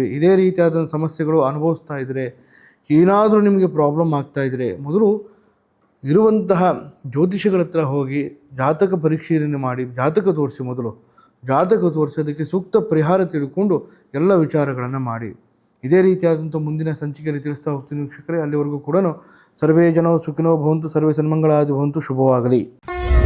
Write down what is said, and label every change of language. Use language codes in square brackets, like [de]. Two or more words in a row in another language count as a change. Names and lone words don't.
[kn] ಇದೇ ರೀತಿಯಾದ ಸಮಸ್ಯೆಗಳು ಅನುಭವಿಸ್ತಾ ಇದ್ದರೆ, ಏನಾದರೂ ನಿಮಗೆ ಪ್ರಾಬ್ಲಮ್ ಆಗ್ತಾಯಿದ್ರೆ, ಮೊದಲು ಇರುವಂತಹ ಜ್ಯೋತಿಷಿಗಳ ಹತ್ರ ಹೋಗಿ ಜಾತಕ ಪರಿಶೀಲನೆ ಮಾಡಿ, ಜಾತಕ ತೋರಿಸಿ, ಮೊದಲು ಜಾತಕ ತೋರಿಸೋದಕ್ಕೆ ಸೂಕ್ತ ಪರಿಹಾರ ತಿಳ್ಕೊಂಡು ಎಲ್ಲ ವಿಚಾರಗಳನ್ನು ಮಾಡಿ. ಇದೇ ರೀತಿಯಾದಂಥ ಮುಂದಿನ ಸಂಚಿಕೆಯಲ್ಲಿ ತಿಳಿಸ್ತಾ ಹೋಗ್ತೀನಿ ವೀಕ್ಷಕರೇ. ಅಲ್ಲಿವರೆಗೂ ಕೂಡ [sa] ಸರ್ವೇ ಜನೋ ಸುಖಿನೋ ಭವಂತು, ಸರ್ವೇ ಸನ್ಮಂಗಳಾದಿ ಭವಂತು, ಶುಭವಾಗಲಿ.